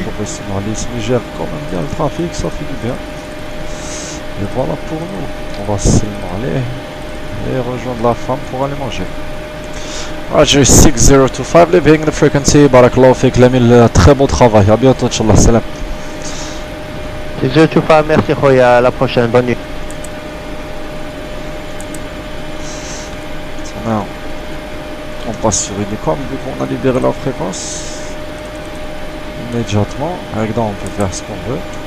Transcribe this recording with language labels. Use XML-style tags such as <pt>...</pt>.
<fr>professionnalisme, il gère quand même bien le trafic, ça fait du bien. Et voilà pour nous. On va seulement aller et rejoindre la femme pour aller manger.</fr> <en>Roger 6025, leaving the frequency.</en> <ar>Barakallahu fik,</ar> <fr>Lamil, très bon travail. À bientôt, Inch'Allah. Salam. 6025, merci Khoya, à la prochaine, bonne nuit. On passe sur Unicom, vu qu'on a libéré la fréquence immédiatement. Avec ça, on peut faire ce qu'on veut.</fr>